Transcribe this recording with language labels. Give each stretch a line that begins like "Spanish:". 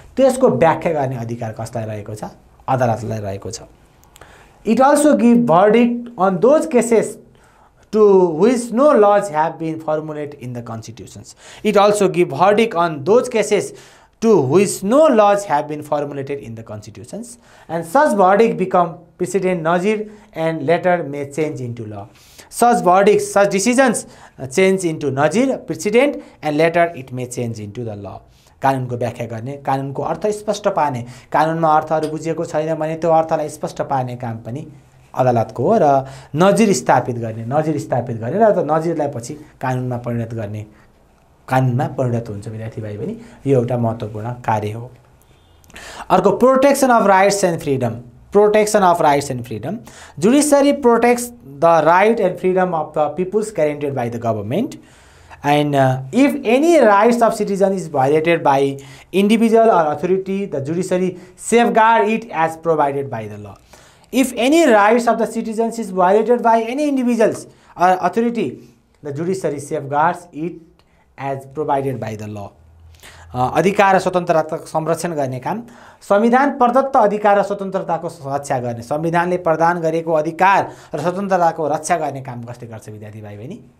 Nepali: त्यसको व्याख्या गर्ने अधिकार कसलाई रहेको छ? अदालतलाई रहेको छ।
English: It also give verdict on those cases to which no laws have been formulated in the constitutions. It also give verdict on those cases to which no laws have been formulated in the constitutions, and such verdict become precedent nazir and later may change into law. Such verdicts, such decisions change into nazir, precedent, and later it may change into the law.
Nepali: कानुनको व्याख्या गर्ने, कानुनको अर्थ स्पष्ट पार्ने, कानुनमा अर्थहरू बुझिएको छैन भने त्यो अर्थलाई स्पष्ट पार्ने काम पनि अदालतको हो। र नजिर स्थापित गर्ने र नजिरलाई पछि कानुनमा परिणत गर्ने, कानुनमा परिणत हुन्छ विद्यार्थी भाइ बहिनी। यो एउटा महत्त्वपूर्ण कार्य हो।
English: अर्को protection of rights and freedom. Protection of rights and freedom, judiciary protects the right and freedom of the peoples guaranteed by the government, and if any rights of citizen is violated by individual or authority, the judiciary safeguard it as provided by the law. If any rights of the citizens is violated by any individuals or authority, the judiciary safeguards it as provided by the law.
Nepali: अधिकार र स्वतन्त्रताको संरक्षण गर्ने काम, संविधान प्रदत्त अधिकार र स्वतन्त्रताको रक्षा गर्ने, संविधानले प्रदान गरेको अधिकार र स्वतन्त्रताको रक्षा गर्ने काम कसले गर्छ विद्यार्थी भाइ बहिनी?